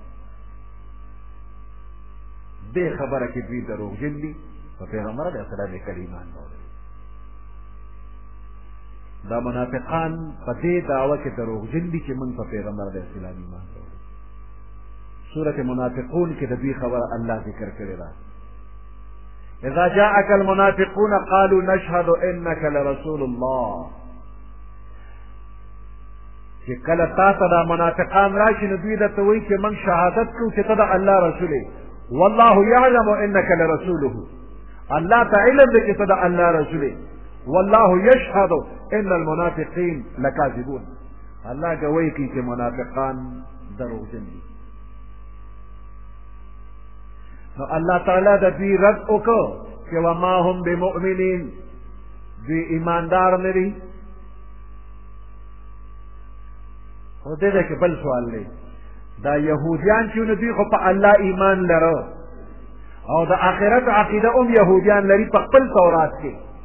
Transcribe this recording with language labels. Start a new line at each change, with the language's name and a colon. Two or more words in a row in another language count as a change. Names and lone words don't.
Pashto: دې خبره کې دوی دروغجن دي، په پیغمبر علیه السلام یې ایمان راوړی. دا منافقان په دې دعوه کې دروغجن دي چې موږ په پیغمبر علیه السلام ایمان راوړی. سورة منافقون کې د دوی خبره الله ذکر کړې ده.
Arabic: اذا جاءك المنافقون قالوا نشهد انك لرسول الله.
Pashto: چې کله تا ته دا منافقان راشي نو دوی درته وایي چې موږ شهادت کوو چې ته د الله رسول یې.
Arabic: والله يعلم انك لرسوله.
Pashto: الله ته علم دی چې ته د الله رسول یې.
Arabic: والله يشهد ان المنافقين لكاذبون.
Pashto: الله ګوی کوي چې منافقان دروغجن دي. نو الله تعالی د دوی رد وکړو چې
Arabic: وما هم بمؤمنین،
Pashto: دوی ایماندار نه دي. خو دې کې بل سوال دی، دا یهودیان چې نو دوی خو په الله ایمان لره او د آخرت عقیده هم یهودیان لري په خپل تورات کې.